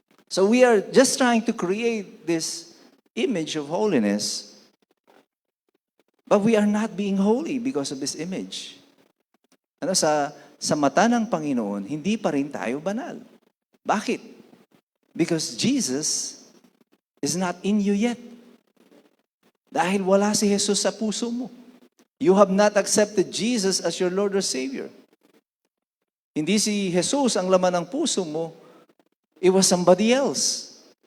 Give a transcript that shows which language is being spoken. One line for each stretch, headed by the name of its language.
English: So we are just trying to create this image of holiness, but we are not being holy because of this image.
Filipino: Sa mata ng Panginoon, hindi pa rin tayo banal. Bakit?
English: Because Jesus is not in you yet. Dahil wala si Jesus sa puso mo. You have not accepted Jesus as your Lord or Savior.
Filipino: Hindi si Jesus ang laman ng puso mo, it was somebody else.